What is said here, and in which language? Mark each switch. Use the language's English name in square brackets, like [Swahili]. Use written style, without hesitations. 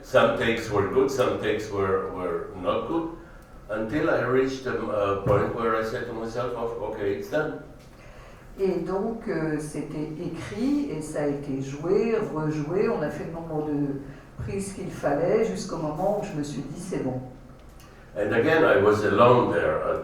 [English] Some takes were good, some takes were not good, until I reached a point where I said to myself, okay, it's done. [French] Et donc c'était écrit et ça a été joué, rejoué, on a fait le nombre de prises qu'il fallait jusqu'au moment où je me suis dit c'est bon. [English] And again I was alone there.